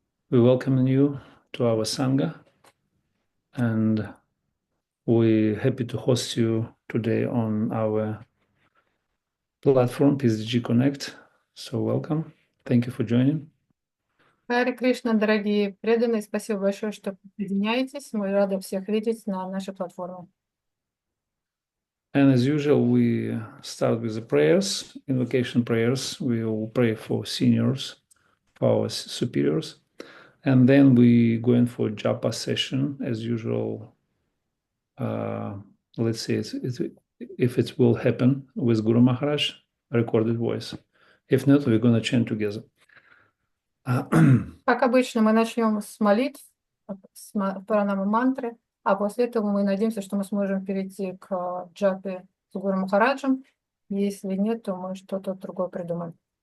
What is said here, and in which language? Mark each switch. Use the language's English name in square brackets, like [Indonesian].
[English] We welcome you to our Sangha, and we're happy to host you today on our platform, PSDG Connect. So welcome. Thank you for joining. [Russian] Харе Кришна, дорогие преданные, спасибо большое, что присоединяетесь. Мы рады всех видеть на нашей платформе. [English] And as usual, we start with the prayers, invocation prayers. We will pray for seniors, for our superiors. And then we go in for japa session, as usual. Let's see if it will happen with Guru Maharaj, recorded voice. If not, we're going to chant together. [Russian] Как обычно, мы начнем с молитв, с пранамы мантры, а после этого мы надеемся, что мы сможем перейти к джапе с Гуру Махараджем. Если нет, то мы что-то другое придумаем.